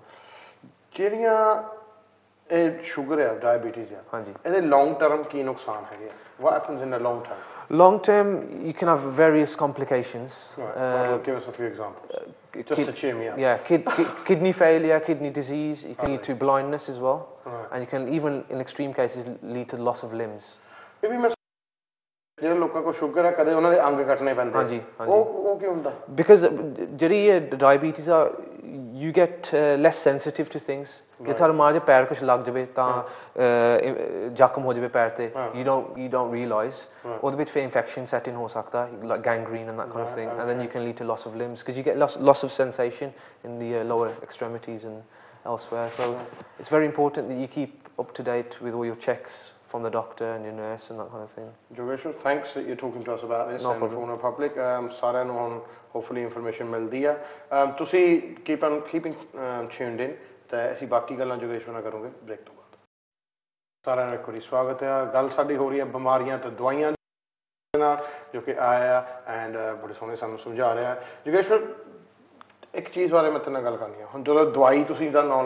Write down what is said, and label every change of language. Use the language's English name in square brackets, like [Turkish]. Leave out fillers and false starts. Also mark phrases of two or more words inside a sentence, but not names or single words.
[Punjabi] ਜਿਹੜੀਆਂ ਇਹ ਸ਼ੂਗਰ ਹੈ ਡਾਇਬੀਟੀਜ਼ ਹੈ ਹਾਂਜੀ ਇਹਦੇ [English] long term [Punjabi] ਕੀ ਨੁਕਸਾਨ ਹੈਗੇ [English] what happens in the long term you can have various complications give us a few examples just to cheer me up yeah kidney failure kidney disease you can lead to blindness as well and you can even in extreme cases lead to loss of limbs [Punjabi] ਇਹ ਵੀ ਜਿਹੜੇ ਲੋਕਾਂ ਕੋਲ ਸ਼ੂਗਰ ਹੈ ਕਦੇ ਉਹਨਾਂ ਦੇ ਅੰਗ ਕੱਟਣੇ ਪੈਂਦੇ ਹਾਂਜੀ ਉਹ ਕੀ ਹੁੰਦਾ ਬਿਕਾਜ਼ ਜਿਹੜੀ ਇਹ ਡਾਇਬੀਟੀਜ਼ ਆ [English] you get less sensitive to things [Punjabi] ਜੇ ਤੁਹਾਡੇ ਮਾਂ ਦੇ ਪੈਰ ਕੁਝ ਲੱਗ ਜਾਵੇ ਤਾਂ ਜ਼ਖਮ ਹੋ ਜਾਵੇ ਪੈਰ ਤੇ [English] you don't realize [Punjabi] ਉਹਦੇ ਵਿੱਚ ਫਿਰ [English] infection set in [Punjabi] ਹੋ ਸਕਦਾ [English] like gangrene and that kind of thing and then you can lead to loss of limbs because you get loss of sensation in the lower extremities and elsewhere so it's very important that you keep up to date with all your checks from the doctor and your nurse and that kind of thing. Jogeshwar, thanks that you're talking to us about this and for the public. [Punjabi] ਸਾਰਿਆਂ ਨੂੰ ਹੁਣ hopefully information ਮਿਲਦੀ ਆ ਤੁਸੀਂ [English] keeping tuned in [Punjabi] ਤੇ ਅਸੀਂ ਬਾਕੀ ਗੱਲਾਂ ਜੋਗੇਸ਼ਵਰ ਨਾਲ ਕਰੂੰਗੇ ਬ੍ਰੇਕ ਤੋਂ ਬਾਅਦ ਸਾਰਿਆਂ ਨੂੰ ਇੱਕ ਵਾਰੀ ਸਵਾਗਤ ਹੈ ਗੱਲ ਸਾਡੀ ਹੋ ਰਹੀ ਹੈ ਬਿਮਾਰੀਆਂ ਤੇ ਦਵਾਈਆਂ ਨਾਲ ਜੋ ਕਿ ਆਇਆ ਐਂਡ ਬੜੇ ਸੋਹਣੇ ਸਾਨੂੰ ਸਮਝਾ ਰਿਹਾ ਜੋਗੇਸ਼ਵਰ ਇੱਕ ਚੀਜ਼ ਬਾਰੇ ਮੈਂ ਤੇਰੇ ਨਾਲ ਗੱਲ ਕਰਨੀ ਆ ਹੁਣ ਜਦੋਂ ਦਵਾਈ ਤੁਸੀਂ ਦਾ ਨਾਮ